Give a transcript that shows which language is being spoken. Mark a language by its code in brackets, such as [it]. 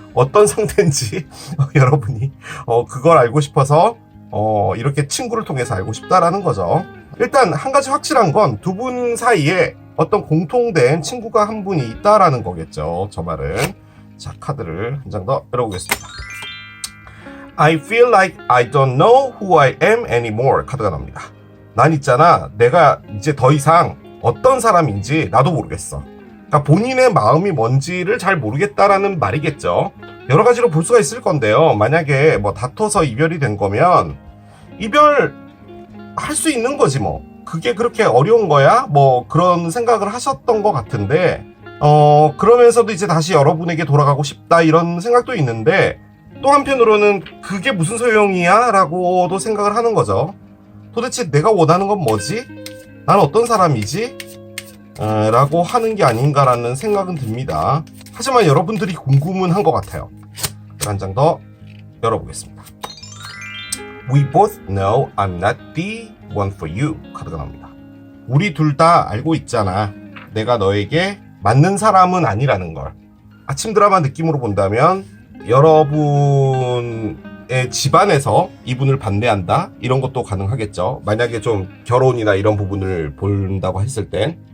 [ko] 어떤 상태인지 여러분이 그걸 알고 싶어서 이렇게 친구를 통해서 알고 싶다라는 거죠. 일단 한 가지 확실한 건 두 분 사이에 어떤 공통된 친구가 한 분이 있다라는 거겠죠. 저 말은. 자, 카드를 한 장 더 열어보겠습니다. [en] I feel like I don't know who I am anymore [ko] 카드가 나옵니다. 난 있잖아, 내가 이제 더 이상 어떤 사람인지 나도 모르겠어. 그러니까 본인의 마음이 뭔지를 잘 모르겠다라는 말이겠죠. 여러 가지로 볼 수가 있을 건데요. 만약에 뭐 다퉈서 이별이 된 거면 이별 할 수 있는 거지 뭐. 그게 그렇게 어려운 거야? 뭐 그런 생각을 하셨던 것 같은데 그러면서도 이제 다시 여러분에게 돌아가고 싶다 이런 생각도 있는데 또 한편으로는 그게 무슨 소용이야? 라고도 생각을 하는 거죠. 도대체 내가 원하는 건 뭐지? 난 어떤 사람이지? 라고 하는 게 아닌가라는 생각은 듭니다. 하지만 여러분들이 궁금은 한 것 같아요. 한 장 더 열어보겠습니다. [en] We both know I'm not the one for you [ko] 카드가 나옵니다. 우리 둘 다 알고 있잖아, 내가 너에게 맞는 사람은 아니라는 걸. 아침 드라마 느낌으로 본다면 여러분의 집안에서 이분을 반대한다? 이런 것도 가능하겠죠. 만약에 좀 결혼이나 이런 부분을 본다고 했을 땐.